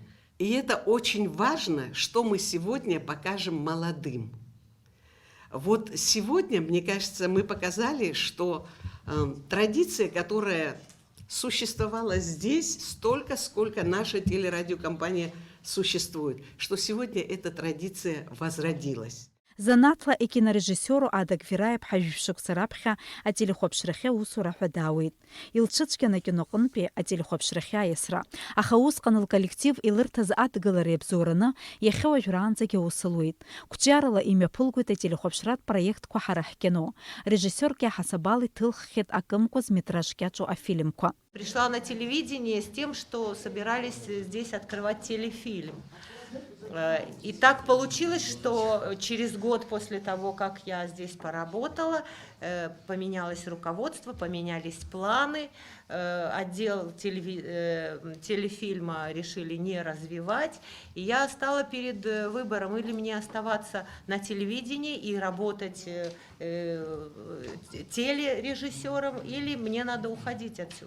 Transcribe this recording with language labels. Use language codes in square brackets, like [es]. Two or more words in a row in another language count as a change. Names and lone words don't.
[ru] И это очень важно, что мы сегодня покажем молодым. Вот сегодня, мне кажется, мы показали, что традиция, которая существовала здесь столько, сколько наша телерадиокомпания существует, что сегодня эта традиция возродилась. [ab] Занааҭла акинорежиссиору Адак Вираиа-ԥҳа жәшықәса раԥхьа ателехәаԥшрахьы аусура ҳәа даауеит. Илцәыцәгьан акиноҟынтәи ателехәаԥшрахьы аиасра. Аха усҟан лколлектив илырҭаз адгылара иабзоураны иахьа уажәраанӡагьы аус луеит. Қәҿиарала имҩаԥылгоит ателехәаԥшратә проектқәа ҳара ҳкино. Режиссиор Кьа Ҳасабал иҭылххьеит акымкәа зметражк иаҿу афильмқәа. [ru] Пришла на телевидение с тем, что собирались здесь открывать телефильм. И так получилось, что через год после того, как я здесь поработала, поменялось руководство, поменялись планы, отдел телефильма решили не развивать, и я стала перед выбором: или мне оставаться на телевидении и работать телережиссером, или мне надо уходить отсюда.